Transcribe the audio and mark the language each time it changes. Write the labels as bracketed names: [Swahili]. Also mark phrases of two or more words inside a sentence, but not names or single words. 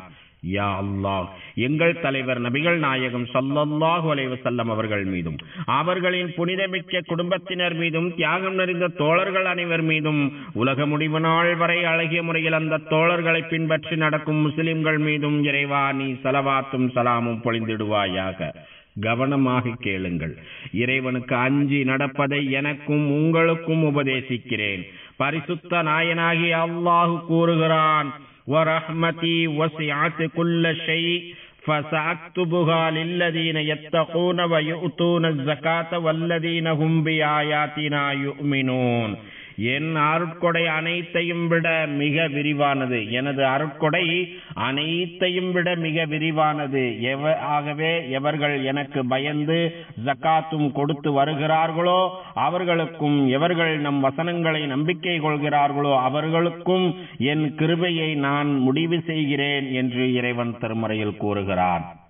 [Tamil] யா அல்லாஹ், எங்கள் தலைவர் நபிகள் நாயகம் [Arabic] صلى الله عليه وسلم [Tamil] அவர்கள் மீதும் அவர்களின் புனிதமிக்க குடும்பத்தினர் மீதும் தியாகம் நிறைந்த தோழர்கள் அனைவர் மீதும் உலக முடிவு நாள் வரை அழகிய முறையில் அந்த தோழர்களை பின்பற்றி நடக்கும் முஸ்லிம்கள் மீதும் இறைவா நீ ஸலவாத்தும் சலாமும் பொழிந்திடுவாயாக. கவனமாக கேளுங்கள். இறைவனுக்கு அஞ்சி நடப்பதை எனக்கும் உங்களுக்கும் உபதேசிக்கிறேன். பரிசுத்த நாயனாகி அல்லாஹ் கூறுகிறான்: [Arabic] وَرَحْمَتِي وَسِعَتْ كُلَّ شَيْءٍ فَسَأَكْتُبُهَا لِلَّذِينَ يَتَّقُونَ وَيُؤْتُونَ الزَّكَاةَ وَالَّذِينَ هُمْ بِآيَاتِنَا يُؤْمِنُونَ. [Tamil] என் அருட்கொடை அனைத்தையும் விட மிக விரிவானது. எனது அருட்கொடை அனைத்தையும் விட மிக விரிவானது. ஆகவே எவர்கள் எனக்கு பயந்து ஜக்காத்தும் கொடுத்து வருகிறார்களோ அவர்களுக்கும், எவர்கள் நம் வசனங்களை நம்பிக்கை கொள்கிறார்களோ அவர்களுக்கும் என் கிருபையை நான் முடிவு செய்கிறேன் என்று இறைவன் திருமறையில் கூறுகிறான்.